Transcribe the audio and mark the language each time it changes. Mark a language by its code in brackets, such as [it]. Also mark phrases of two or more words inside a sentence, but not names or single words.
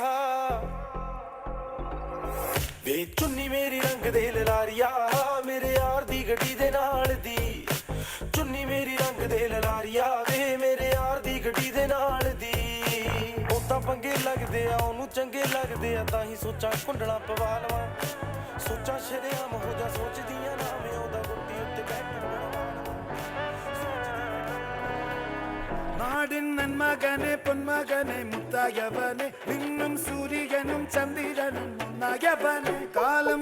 [pa] ਵੇ ਚੁੰਨੀ ਮੇਰੀ ਰੰਗ ਦੇ ਲਲਾਰੀਆ ਮੇਰੇ ਯਾਰ ਦੀ ਗੱਡੀ ਦੇ ਨਾਲ ਦੀ ਚੁੰਨੀ ਮੇਰੀ ਰੰਗ ਦੇ ਲਲਾਰੀਆ ਵੇ ਮੇਰੇ ਯਾਰ ਦੀ ਗੱਡੀ ਦੇ ਨਾਲ ਦੀ ਉਹ ਤਾਂ ਪੰਗੇ ਲੱਗਦੇ ਆ ਉਹਨੂੰ ਚੰਗੇ ਲੱਗਦੇ ਆ ਤਾਂ ਹੀ ਸੋਚਾਂ ਕੁੰਡਲਾਂ ਪਵਾ ਲਵਾਂ ਸੋਚਾਂ ਸ਼ਰੇਆਮ ਹੋ ਜਾ ਸੋਚਦੀਆਂ ਨਾ ਮੈਂ ਉਹਦਾ ਗੁੱਟੀ ਉੱਤੇ ਬੈਠ [ml] നാടിൻ നന്മകനെ പൊന്മകനെ മുത്തായവനെ നിന്നും സൂര്യനും ചന്ദ്രനും ഒന്നായവനെ കാലം